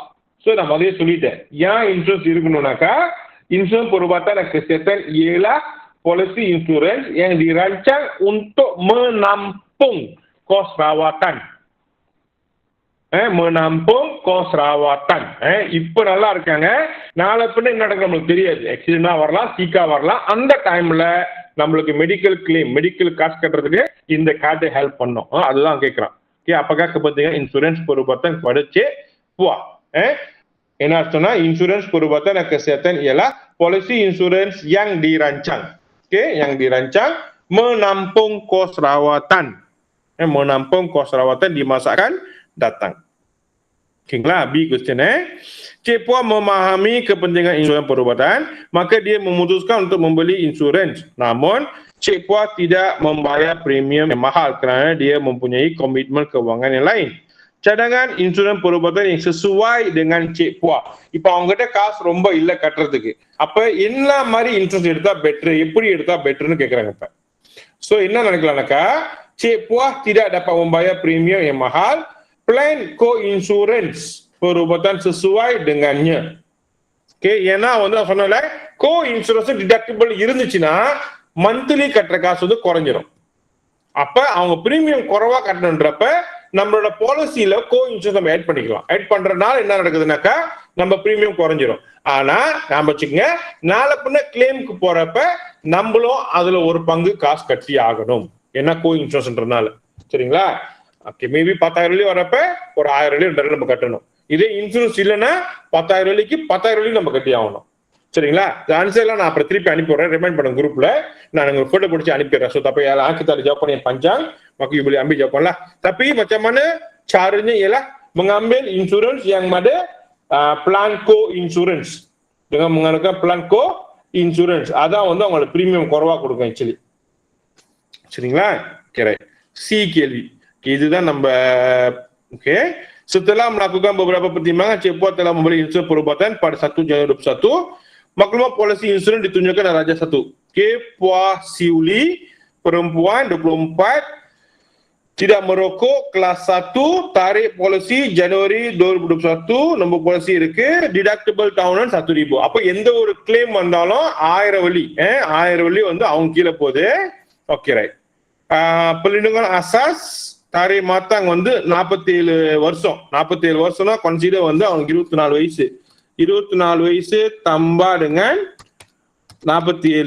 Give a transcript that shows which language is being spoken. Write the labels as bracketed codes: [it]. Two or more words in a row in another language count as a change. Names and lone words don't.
[ms] So, nama dia சொல்லிட்டேன். Yang insurans இருக்கணும்னாக்கா insurans perubatan dan kesihatan ialah polisi insurans yang dirancang untuk menampung kos rawatan. Menampung kos rawatan. [ta] இப்ப நல்லா இருக்காங்க. நாளை பின்ன என்ன நடக்கும் நம்மளுக்கு தெரியாது. ஆக்சிடென்டா வரலாம், சீக்கா வரலாம். அந்த டைம்ல நம்மளுக்கு [en] medical claim, [ta] மெடிக்கல் காசு கட்டுறதுக்கு இந்த கார்டு ஹெல்ப் பண்ணும். அதுதான் கேட்கறான். [ms] Apakah kepentingan insurans perubatan kepada Cik Puah? Yang artinya insurans perubatan dan kesihatan ialah polisi insurans yang dirancang. Yang dirancang menampung kos rawatan. Menampung kos rawatan di masa akan datang. Lah, B question Cik Puah memahami kepentingan insurans perubatan, maka dia memutuskan untuk membeli insurans. Namun, Cik Puah tidak membayar premium yang mahal kerana dia mempunyai komitmen kewangan yang lain. Cadangan insurans perubatan yang sesuai dengan Cik Puah. [ta] இப்போ அவங்ககிட்ட காசு ரொம்ப இல்ல கட்டுறதுக்கு. அப்ப என்ன மாதிரி இன்ட்ரெஸ்ட் எடுத்தா பெட்டர், எப்படி எடுத்தா பெட்டர்னு கேக்குறாங்க இப்ப. சோ என்ன நினைக்கலாம்னாக்கா, [ms] Cik Puah tidak dapat membayar premium yang mahal, plan co-insurance perubatan sesuai dengannya. [ta] ஏன்னா வந்து சொன்னல [en] co-insurance deductible [ta] இருந்துச்சுன்னா மந்த்லி கட்டுற காசு வந்து குறைஞ்சிரும். அப்ப அவங்க பிரீமியம் குறைவா கட்டணுன்றப்ப நம்மளோட பாலிசியில [en] co insurance [ta] நம்ம ஆட் பண்ணிக்கலாம். ஆட் பண்றதுனால என்ன நடக்குதுனாக்கா நம்ம பிரீமியம் குறைஞ்சிரும். ஆனா நாம வச்சுக்கோங்க, நாளை பின்ன கிளைமுக்கு போறப்ப நம்மளும் அதுல ஒரு பங்கு காசு கட்டி ஆகணும். என்ன கோ இன்சூரன்ஸ்ன்றதுனால. சரிங்களா? [en] okay, maybe [ta] 10,000 வெள்ளி வரப்ப ஒரு 1000 வெள்ளி 2000 நம்ம கட்டணும். இதே இன்சூரன்ஸ் இல்லைன்னா 10,000 வெள்ளிக்கு 10,000 வெள்ளி நம்ம கட்டி ஆகணும். சரிங்களா? ஆன்சர் எல்லாம் நான் அப்புறம் திருப்பி அனுப்பிடுறேன். ரிமைண்ட் பண்ணுங்க குரூப்ல. நான் உங்களுக்கு போட்டோ பிடிச்சி அனுப்பிடுறேன். [ms] So tapi ialah kita ada jawapan yang panjang, maka you boleh ambil jawapan lah. Tapi macam mana caranya ialah mengambil insurans yang ada plan co-insurance. Dengan menggunakan plan co-insurance. [ta] அதான் வந்து அவங்களோட பிரீமியம் குறைவா கொடுக்கும் ஆக்சுவலி. சரிங்களா? ஓகே, சி கேள்வி. இதுதான் நம்ம ஓகே. [ms] Setelah melakukan beberapa pertimbangan, Cik Puah telah membeli insurans perubatan pada 1 Januari 2021. Maklumat polisi insurans ditunjukkan oleh Raja 1. Puah Siuli, perempuan 24, tidak merokok, kelas 1, tarikh polisi Januari 2021, nombor polisi இருக்கு, deductible tahunan 1,000. [ta] அப்ப எந்த ஒரு claim வந்தாலும் 1000 வெள்ளி 1000 வெள்ளி வந்து அவங்க கீழே போகுது. [en] okay right. [ms] Perlindungan asas tarikh matang [ta] வந்து 47 வருஷம். 47 வருஷம்னா கன்சிடர் வந்து அவங்க 24 வயசு. [ms] 24 வயசு tambah dengan 47.